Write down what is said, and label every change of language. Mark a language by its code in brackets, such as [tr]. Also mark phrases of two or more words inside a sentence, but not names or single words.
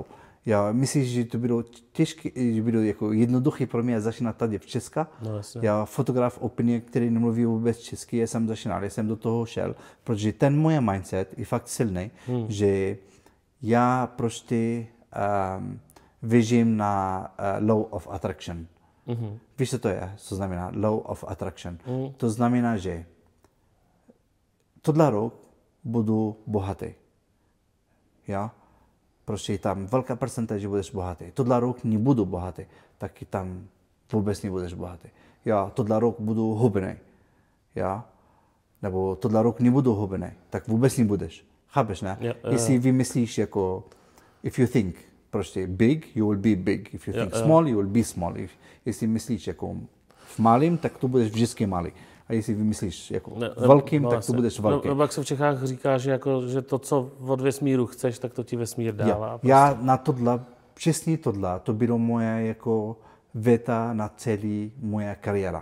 [cs] Já myslím, že to bylo těžké, že bylo jako jednoduché pro mě začínat tady v Česku. Já fotograf opět, který nemluví vůbec česky, já jsem začínal, já jsem do toho šel, protože ten můj mindset je fakt silný, že já prostě věřím na [en] law of attraction. [cs] Víš, co to je? Co znamená [en] law of attraction? [cs] To znamená, že tohle rok budu bohatý. Ja? Prostě tam velká procenta, že budeš bohatý. Tohle rok nebudu bohatý, taky tam vůbec nebudeš bohatý. Já tohle rok budu hubný. Ja? Nebo tohle rok nebudu hubný, tak vůbec nebudeš. Chápeš, ne? Jestli vymyslíš jako, [en] if you think prostě big, you will be big. If you think small, you will be small. [cs] Jestli myslíš jako v malým, tak to budeš vždycky malý. A jestli vymyslíš jako velkým, tak to budeš velký. Jak se v Čechách říká, že to, co od vesmíru chceš, tak to ti vesmír dává. Prostě. Já na tohle, přesně tohle, to bylo moje jako věta na celý moje kariéra.